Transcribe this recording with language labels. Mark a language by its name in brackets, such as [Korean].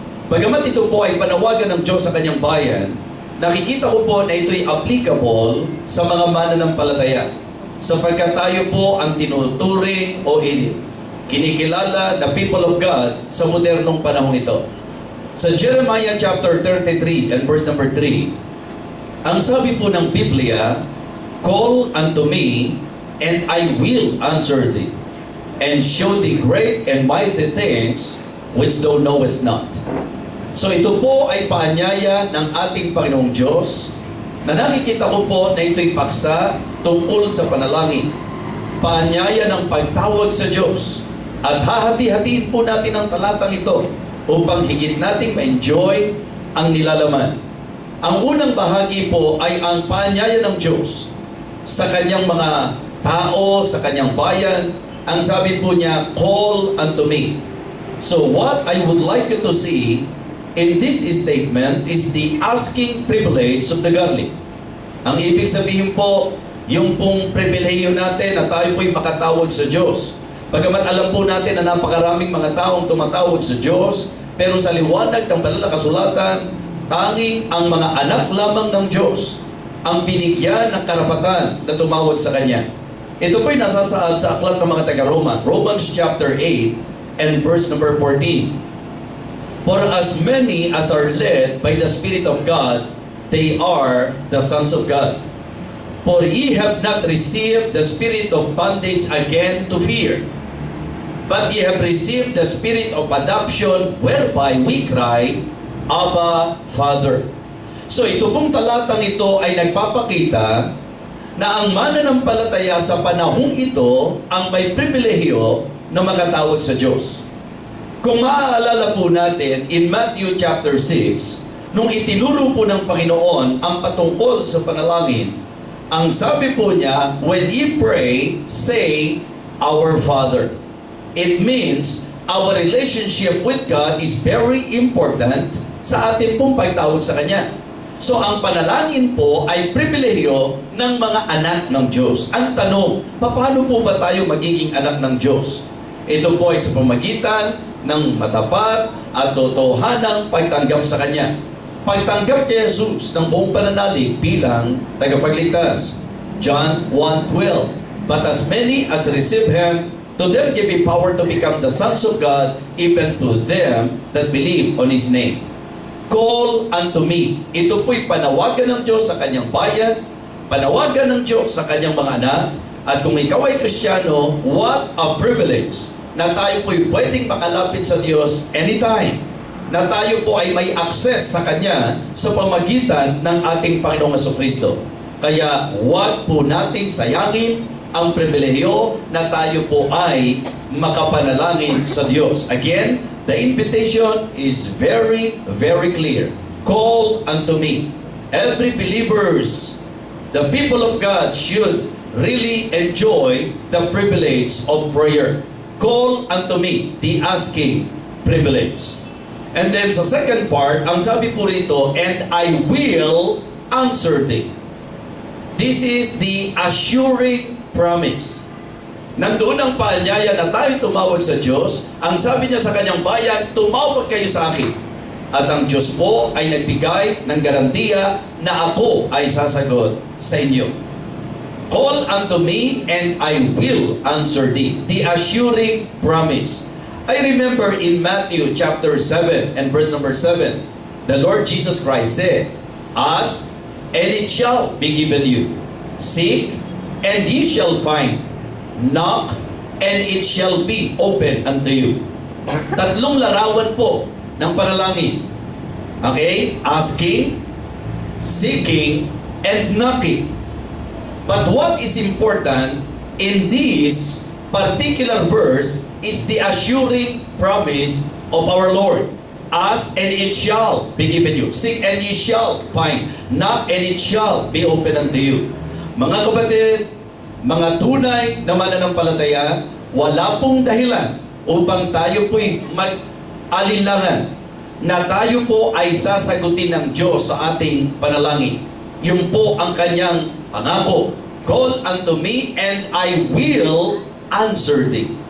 [Filipino] Bagamat ito po ay panawagan ng Diyos sa kanyang bayan, nakikita ko po na ito ay applicable sa mga mananampalataya. Sapagkat tayo po ang tinuturing o kinikilala na [English] people of God [Filipino] sa modernong panahon ito. [English] Sa Jeremiah chapter 33 and verse number 3, [Filipino] ang sabi po ng Biblia, [English] "Call unto me, and I will answer thee, and show thee great and mighty things which thou knowest not." [Filipino] So ito po ay paanyaya ng ating Panginoong Diyos na nakikita ko po na ito'y paksa tungkol sa panalangin. Paanyaya ng pagtawag sa Diyos. At hahati-hatiin po natin ang talatang ito upang higit nating ma-enjoy ang nilalaman. Ang unang bahagi po ay ang paanyaya ng Diyos sa kanyang mga tao, sa kanyang bayan. Ang sabi po niya, [English] "Call unto me." So what I would like you to see in this statement is the asking privilege of the godly. [Filipino] Ang ibig sabihin po, yung pong pribilehiyo natin na tayo po'y makatawag sa Diyos. Bagamat alam po natin na napakaraming mga taong tumatawag sa Diyos, pero sa liwanag ng banal na kasulatan, tanging ang mga anak lamang ng Diyos ang binigyan ng karapatan na tumawag sa Kanya. Ito po'y nasasaad sa aklat ng mga taga-Roma, [English] Romans chapter 8 and verse number 14. "For as many as are led by the Spirit of God, they are the sons of God. For ye have not received the spirit of bondage again to fear, but ye have received the spirit of adoption, whereby we cry, Abba, Father." [Filipino] So ito pong talatang ito ay nagpapakita na ang mananampalataya sa panahong ito ang may pribilehiyo na makatawag sa Diyos. Kung maaalala po natin, [English] in Matthew chapter 6, [Filipino] nung itinuro po ng Panginoon ang patungkol sa panalangin, ang sabi po niya, [English] "When ye pray, say, Our Father." It means, our relationship with God is very important [Filipino] sa ating pong pagtawag sa Kanya. So ang panalangin po ay pribilehiyo ng mga anak ng Diyos. Ang tanong, paano po ba tayo magiging anak ng Diyos? Ito po ay sa pamagitan ng matapat at totohanang pagtanggap sa Kanya. Pagtanggap kay Jesus ng buong pananalig bilang tagapagligtas. [English] John 1:12, "But as many as receive Him, to them give He power to become the sons of God, even to them that believe on His name." Call unto me. [Filipino] Ito po'y panawagan ng Diyos sa Kanyang bayan, panawagan ng Diyos sa Kanyang mga anak. At kung ikaw ay Kristiyano, [English] what a privilege [Filipino] na tayo po'y pwedeng makalapit sa Diyos anytime. na tayo po ay may access sa Kanya sa pamagitan ng ating Panginoong Jesucristo. Kaya huwag po nating sayangin ang pribilehiyo na tayo po ay makapanalangin sa Diyos. [English] Again, the invitation is very, very clear. Call unto me. Every believers, the people of God should really enjoy the privilege of prayer. Call unto me, the asking privilege. And then sa second part, [Filipino] ang sabi po rito, [English] and I will answer thee. This is the assuring promise. [Filipino] Nandoon ang paanyaya na tayo tumawag sa Diyos. Ang sabi niya sa kanyang bayan, tumawag kayo sa akin. At ang Diyos po ay nagbigay ng garantiya na ako ay sasagot sa inyo. [English] Call unto me and I will answer thee. The assuring promise. I remember in Matthew chapter 7 and verse number 7, the Lord Jesus Christ said, ask and it shall be given you. Seek and ye shall find. Knock and it shall be open unto you. [Filipino] Tatlong larawan po ng panalangin. [English] Okay? Asking, seeking, and knocking. But what is important in this particular verse is the assuring promise of our Lord. Ask and it shall be given you. Seek and ye shall find. Knock and it shall be open unto you. [Filipino] Mga kapatid, mga tunay na mananampalataya, wala pong dahilan upang tayo po'y mag-alinlangan na tayo po ay sasagutin ng Diyos sa ating panalangin. Yun po ang kanyang pangako. [English] Call unto me and I will answer thee.